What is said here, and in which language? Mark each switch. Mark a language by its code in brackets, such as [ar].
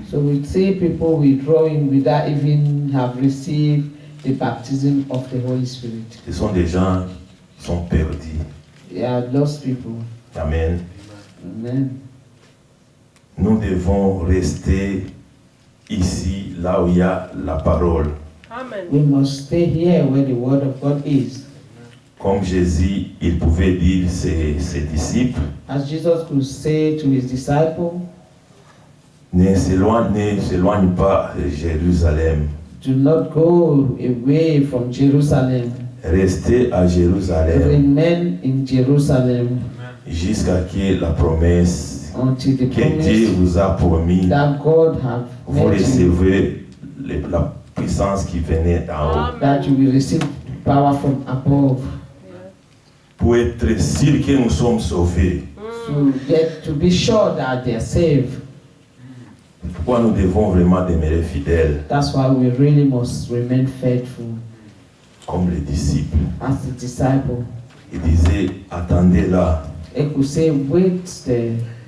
[en] So we see people withdrawing without even have received the baptism of the Holy Spirit. [fr] Ce sont des gens qui sont perdus. [en] They are lost people. Amen. Amen. [fr] Nous devons rester ici, là où il y a la parole. [en] Amen. We must stay here where the word of God is. [fr] Comme Jésus, il pouvait dire ses disciples, [en] As Jesus could say to his disciples, [fr] ne s'éloigne pas de Jérusalem. [en] do not go away from Jerusalem. [fr] Restez à Jérusalem [en] Remain in Jerusalem [fr] jusqu'à ce que la promesse [en] until the [fr] que Dieu [en] promise [fr] vous a promis, [en] that God have [fr] vous [en] made you, [fr] recevez la puissance qui venait d'en haut. [en] that you will receive power from above. [fr] Pour être sûr que nous sommes sauvés. [en] To be sure that they are saved. [fr] Pourquoi nous devons vraiment demeurer fidèles [en] That's why we really must remain faithful [fr] comme les disciples. [en] as the disciple. [fr] Ils disaient, attendez là [en] They could say, wait there.